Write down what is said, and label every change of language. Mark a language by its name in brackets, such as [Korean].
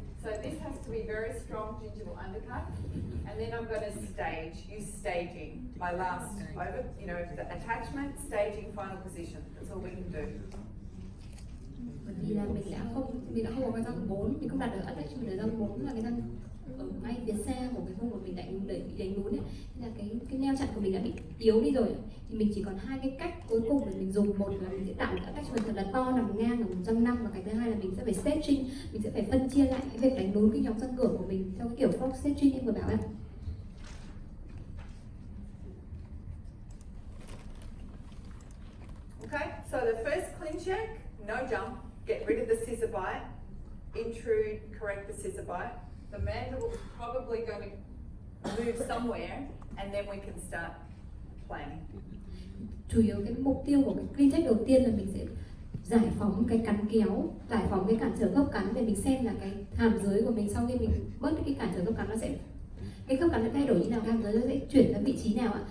[English] So this has to be very strong gingival undercut. And then I'm going to use staging. My last, the attachment, staging, final position. That's all we can do. [Vietnamese] Bởi vì là mình đã không có cái răng 4, mình không đặt được attachment ở răng 4 là cái răng ở ngay phía xa của cái vùng mà mình bị đánh lún ấy, nên là cái neo chặn của mình đã bị yếu đi rồi, thì mình chỉ còn hai cái cách cuối cùng để mình dùng. Một là mình sẽ tạo một attachment thật là to nằm ngang ở vùng răng 5, và cái thứ hai là mình sẽ phải stretching, mình sẽ phải phân chia lại cái việc đánh lún cái nhóm răng cửa của mình theo cái kiểu frog stretching em vừa bảo ạ. [English] Okay, so the first clean check, no jump, get rid of the scissor bite, intrude, correct the scissor bite. The mandible is probably going to move somewhere, and then we can start planning. [Vietnamese] Chủ yếu cái mục tiêu của cái clean check đầu tiên là mình sẽ giải phóng cái cắn kéo, giải phóng cái cản trở khớp cắn, để mình xem là cái hàm dưới của mình sau khi mình bớt cái cản trở khớp cắn, nó sẽ cái khớp cắn sẽ thay đổi như nào, cái hàm dưới nó sẽ chuyển sang vị trí nào ạ.